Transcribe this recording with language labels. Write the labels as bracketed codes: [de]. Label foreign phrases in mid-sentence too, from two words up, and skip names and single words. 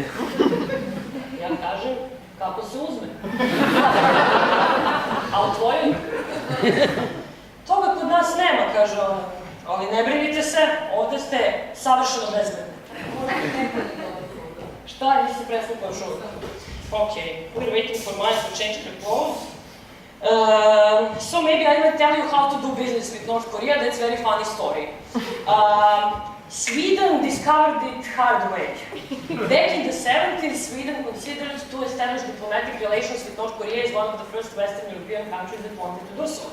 [sr] Ja kažem: kako se uzme? A u tvojoj? Toga kod nas nema, kaže ona. Ali ne brinite se, ovde ste savršeno bezbedni. Šta, nisi preslupao još uvijek? [en] Ok, we're waiting for Maya to change her clothes. So maybe I will tell you how to do business with North Korea. That's a very funny story. Sweden discovered it hard way. Back in the 70s, Sweden considered to establish diplomatic relations with North Korea as one of the first Western European countries that wanted to do so.